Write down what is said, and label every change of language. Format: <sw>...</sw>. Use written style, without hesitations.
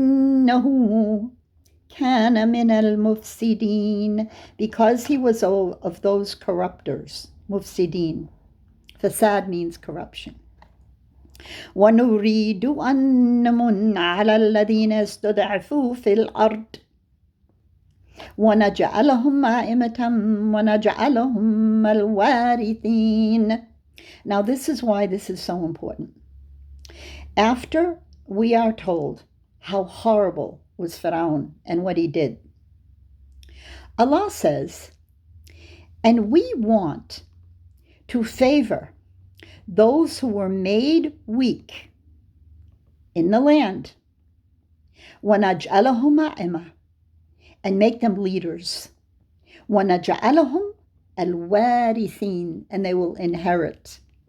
<ar>إنه كان من المفسدين,</ar> <en>because he was of those corruptors. Mufsidin. Fasad means corruption.</en> <ar>ونريد أن نمن على الذين استضعفوا في الأرض ونجعلهم أئمة ونجعلهم الوارثين.</ar> <en>Now this is why this is so important. After we are told how horrible was Pharaoh and what he did, Allah says, and we want to favor those who were made weak in the land,</en> <ar>وَنَجْعَلَهُمْ أَئِمَّةً,</ar> <en>and make them leaders,</en> <ar>وَنَجْعَلَهُمْ الْوَارِثِينَ,</ar> <en>and they will inherit.</en>